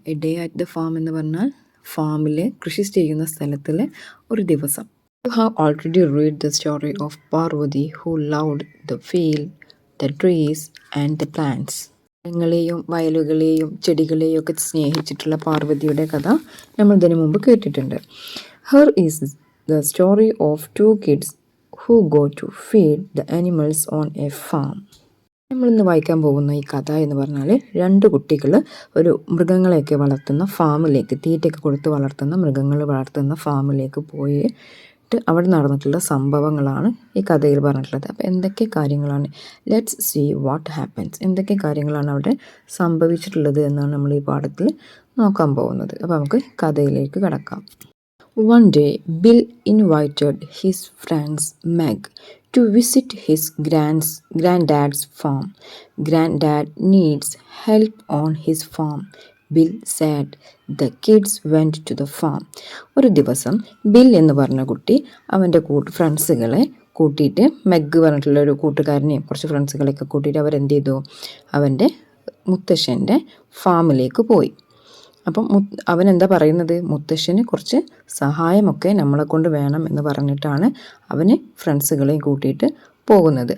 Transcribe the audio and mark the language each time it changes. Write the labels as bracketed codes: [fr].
[en] a day at the farm [ml] എന്ന് പറഞ്ഞാൽ ഫാമിൽ കൃഷി ചെയ്യുന്ന സ്ഥലത്തിൽ ഒരു ദിവസം. [en] You have already read the story of Parvati who loved the field, the trees and the plants. [ml] മരങ്ങളെയും വയലുകളെയും ചെടികളെയും ഒക്കെ സ്നേഹിച്ചിട്ടുള്ള പാർവതിയുടെ കഥ നമ്മൾ ഇതിനു മുമ്പ് കേട്ടിട്ടുണ്ട്. [en] Here is the story of two kids who go to feed the animals on a farm. [ml] നമ്മളിന്ന് വായിക്കാൻ പോകുന്ന ഈ കഥ എന്ന് പറഞ്ഞാൽ 2 കുട്ടികൾ ഒരു മൃഗങ്ങളെയൊക്കെ വളർത്തുന്ന ഫാമിലേക്ക്, തീറ്റയൊക്കെ കൊടുത്ത് വളർത്തുന്ന മൃഗങ്ങൾ വളർത്തുന്ന ഫാമിലേക്ക് പോയിട്ട് അവിടെ നടന്നിട്ടുള്ള സംഭവങ്ങളാണ് ഈ കഥയിൽ പറഞ്ഞിട്ടുള്ളത്. അപ്പോൾ എന്തൊക്കെ കാര്യങ്ങളാണ്, [en] let's see what happens, [ml] എന്തൊക്കെ കാര്യങ്ങളാണ് അവിടെ സംഭവിച്ചിട്ടുള്ളത് എന്നാണ് നമ്മൾ ഈ പാഠത്തിൽ നോക്കാൻ പോകുന്നത്. അപ്പോൾ നമുക്ക് കഥയിലേക്ക് കടക്കാം. [en] One day, Bill invited his friend Meg to visit his granddad's farm. Granddad needs help on his farm, Bill said. The kids went to the farm. [ml] ഒരു ദിവസം ബിൽ എന്ന് പറഞ്ഞ കുട്ടി അവൻ്റെ ഫ്രണ്ട്സുകളെ കൂട്ടിയിട്ട്, മെഗ് പറഞ്ഞിട്ടുള്ള ഒരു കൂട്ടുകാരനെയും കുറച്ച് ഫ്രണ്ട്സുകളെയൊക്കെ കൂട്ടിയിട്ട് അവരെന്ത് ചെയ്തു, അവൻ്റെ മുത്തശ്ശൻ്റെ ഫാമിലേക്ക് പോയി. അപ്പം അവൻ എന്താ പറയുന്നത്, മുത്തശ്ശന് കുറച്ച് സഹായമൊക്കെ നമ്മളെ കൊണ്ട് വേണം എന്ന് പറഞ്ഞിട്ടാണ് അവന് ഫ്രണ്ട്സുകളെയും കൂട്ടിയിട്ട് പോകുന്നത്.